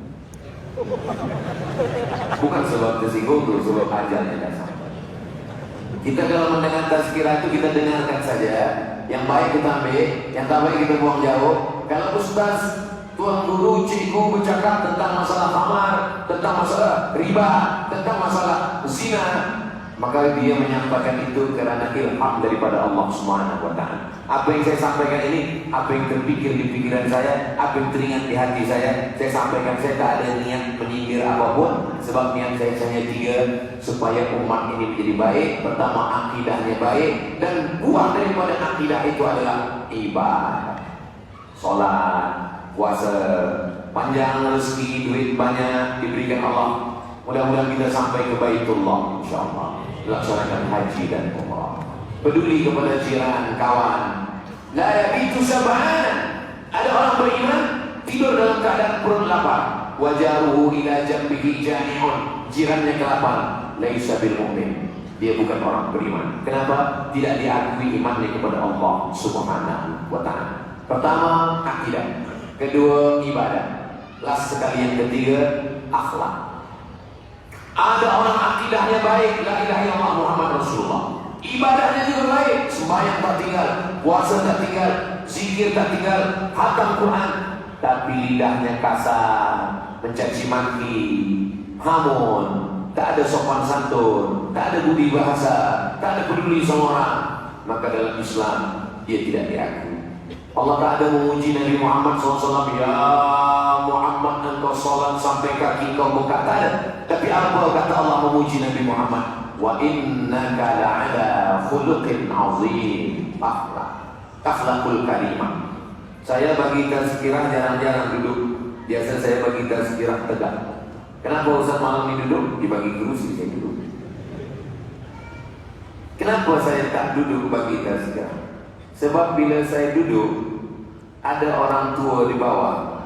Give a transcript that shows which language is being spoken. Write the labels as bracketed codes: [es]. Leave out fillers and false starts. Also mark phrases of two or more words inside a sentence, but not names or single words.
[ms] Bukan sebab tersinggung itu, sebab ajalnya dah sampai. Kita kalau mendengar tazkirah itu kita dengarkan saja. Yang baik kita ambil, yang tak baik kita buang jauh. Kalau ustaz, tuan guru, cikgu bercakap tentang masalah khamar, tentang masalah riba, tentang masalah zina, maka dia menyampaikan itu karena ilham daripada Allah [ar] سبحانه وتعالى. [ms] Apa yang saya sampaikan ini, apa yang terpikir di pikiran saya, apa yang teringat di hati saya sampaikan. Saya tak ada niat menyindir apapun, sebab niat saya hanya 3, supaya umat ini menjadi baik. Pertama, akidahnya baik, dan buah daripada akidah itu adalah ibadah. Sholat, puasa, panjang rezeki, duit banyak diberikan Allah. Mudah-mudahan kita sampai ke Baitullah, insyaAllah. Laksanakan haji dan umrah. Peduli kepada jiran, kawan. [ar] لا يبيت شبعان. [ms] Ada orang beriman tidur dalam keadaan perut lapar. [ar] وجاره إلى جنبه جائع. [ms] Jirannya kelaparan. [ar] ليس بالمؤمن. [ms] Dia bukan orang beriman. Kenapa? Tidak diakui imannya kepada Allah [ar] سبحانه وتعالى. [ms] Pertama, akidah. Kedua, ibadah. Last sekali yang ketiga, akhlak. Ada orang akidahnya baik, [ar] لا إله إلا الله محمد رسول الله. [ms] Ibadahnya juga baik, sembahyang tak tinggal, puasa tak tinggal, zikir tak tinggal, khatam Quran, tapi lidahnya kasar, mencaci maki, hamun, tak ada sopan santun, tak ada budi bahasa, tak ada peduli sama orang. Maka dalam Islam dia tidak diakui. Allah tak ada memuji Nabi Muhammad SAW. Ya Muhammad, engkau salat sampai kaki kau buka, tak ada. Tapi apa kata Allah memuji Nabi Muhammad? [ar] وإنك لعلى خلق عظيم. أخلاق الكريمة. [ms] Saya bagi tazkirah jarang-jarang duduk. Biasa saya bagi tazkirah tegak. Kenapa Ustaz malam ini duduk? Dibagi kursi saya duduk. Kenapa saya tak duduk bagi tazkirah? Sebab bila saya duduk, ada orang tua di bawah.